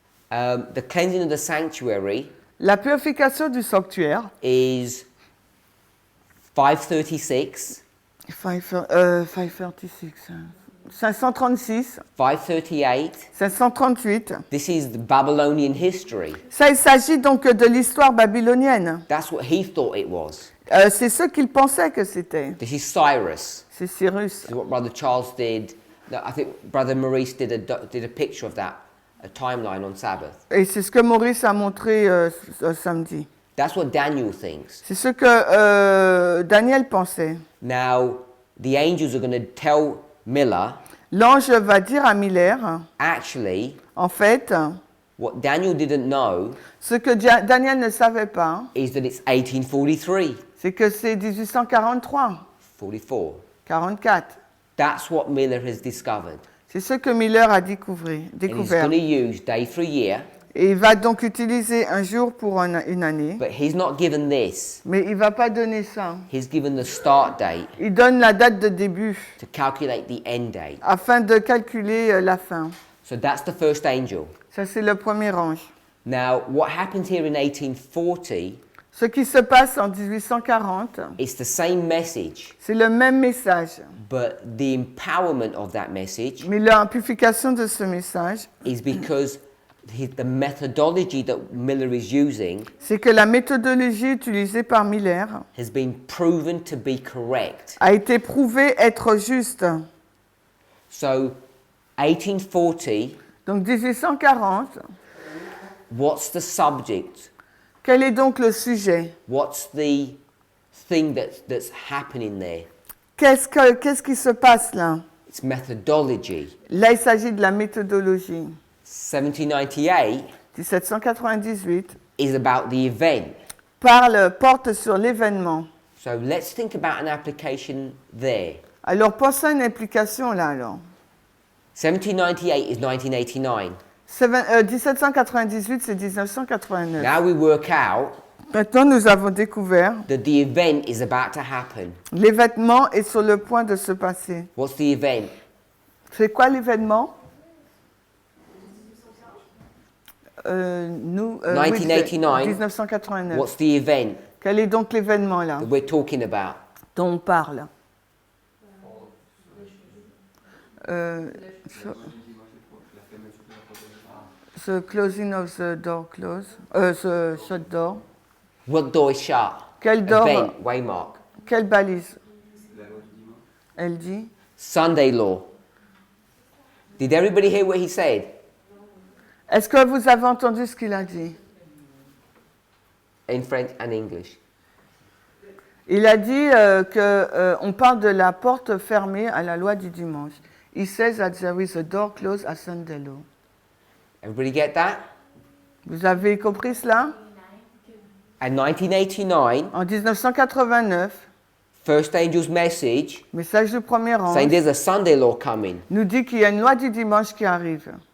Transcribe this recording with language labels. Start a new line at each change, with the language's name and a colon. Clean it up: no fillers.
English: the cleansing of the sanctuary
French: la purification du sanctuaire,
English: is 536,
French: 536, 536,
English: 538.
French: 538.
English: This is the Babylonian history.
French: Ça, il s'agit donc de l'histoire babylonienne.
English: That's what he thought it was.
French: C'est ce qu'il pensait que c'était.
English: This is Cyrus.
French: C'est Cyrus.
English: This is what Brother Charles did. No, I think Brother Maurice did a picture of that, a timeline on Sabbath.
French: Et c'est ce que Maurice a montré samedi.
English: That's what Daniel thinks.
French: C'est ce que Daniel pensait.
English: Now, the angels are going to tell Miller,
French: L'ange va dire à Miller,
English: actually,
French: en fait,
English: what Daniel didn't know
French: ce que Daniel ne savait pas,
English: is that it's 1843,
French: c'est que c'est 1843,
English: 44.
French: 44.
English: That's what Miller has discovered.
French: C'est ce que Miller a
English: And he's
French: découvert.
English: going to use day for year,
French: Et il va donc utiliser un jour pour une année,
English: but he's not given this.
French: mais il ne va pas donner ça.
English: He's given the start date
French: Il donne la date de début
English: to calculate the end date.
French: afin de calculer la fin.
English: So that's the first angel.
French: Ça, c'est le premier ange.
English: Now, what happens here in 1840
French: Ce qui se passe en 1840,
English: is the same message,
French: c'est le même message.
English: but the empowerment of that message
French: Mais l'amplification de ce message,
English: is because the methodology that Miller is using
French: c'est que la méthodologie utilisée par Miller
English: has been proven to be correct.
French: a été prouvée être juste.
English: So, 1840,
French: Donc 1840,
English: what's the subject?
French: quel est donc le sujet?
English: What's the thing that's happening there?
French: Qu'est-ce qui se passe là?
English: It's methodology.
French: Là, il s'agit de la méthodologie.
English: 1798
French: 1798
English: is about the event.
French: porte sur l'événement.
English: So let's think about an application there.
French: Alors, pensez à une implication là, alors.
English: 1798 is 1989.
French: 1798, c'est 1989.
English: Now we work out
French: Maintenant, nous avons découvert
English: that the event is about to happen.
French: l'événement est sur le point de se passer.
English: What's the event?
French: C'est quoi l'événement?
English: 1989.
French: 1989.
English: What's the event
French: Quel est donc l'événement là
English: that we're talking about?
French: dont on parle?
English: The closing of the door the shut door. What door is shut?
French: Quel
English: door? Event, waymark.
French: Quelle balise? Elle dit.
English: Sunday law. Did everybody hear what he said?
French: Est-ce que vous avez entendu ce qu'il a dit?
English: In French and English.
French: Il a dit qu'on parle de la porte fermée à la loi du dimanche.
English: He says that there is a door closed at Sunday law. Everybody get that?
French: Vous avez compris cela?
English: And 1989,
French: En 1989,
English: first angel's message
French: message du premier
English: saying
French: ange
English: there's a Sunday law coming.
French: nous dit qu'il y a une loi du dimanche qui arrive.